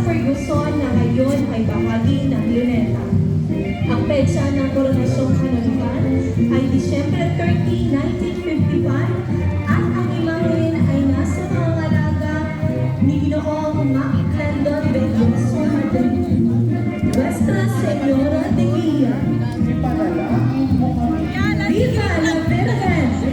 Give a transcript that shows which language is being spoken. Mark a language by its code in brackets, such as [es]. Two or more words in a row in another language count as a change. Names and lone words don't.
[tl] Luzon na ngayon ay bahagi ng Luneta. Ang petsa ng koronasyong kanonikan ay Disyembre 30, 1955 at ang imahen ay nasa pangangalaga ni Ginoong Maclandon Belloso Madrid. [es] Nuestra Señora de Guia. Viva la Virgen!